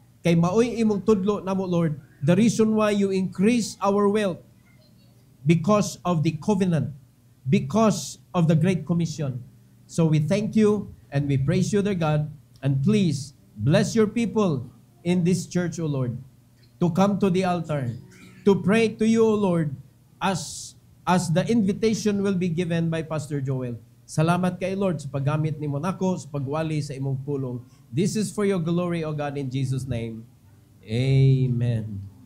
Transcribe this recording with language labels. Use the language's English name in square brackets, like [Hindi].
[Cebuano] Kay maoy imong tudlo namo, [English] Lord, the reason why you increase our wealth because of the covenant, because of the Great Commission. So we thank you and we praise you, dear God, and please bless your people in this church, O Lord, to come to the altar, to pray to you, O Lord, as as the invitation will be given by Pastor Joel. [Cebuano] Salamat kay Lord sa paggamit ni Monaco, sa pagwali sa imong pulong. [English] This is for your glory, O God, in Jesus' name. Amen.